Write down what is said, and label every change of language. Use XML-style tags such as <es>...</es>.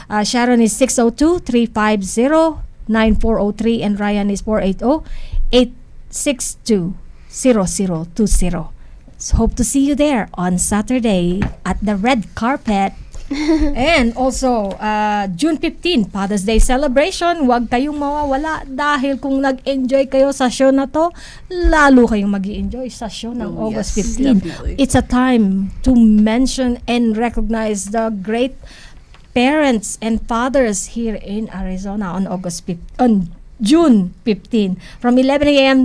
<en>Sharon is 602-350-9403 and Ryan is 480-862-0020. So hope to see you there on Saturday at the red carpet. And also, June 15, Father's Day celebration.</en> <tl>Huwag kayong mawawala dahil kung nag-enjoy kayo sa show na to, lalo kayong mag-i-enjoy sa show ng August 15.</tl> <en>Definitely. It's a time to mention and recognize the great parents and fathers here in Arizona on June 15 from 11 a.m.</en>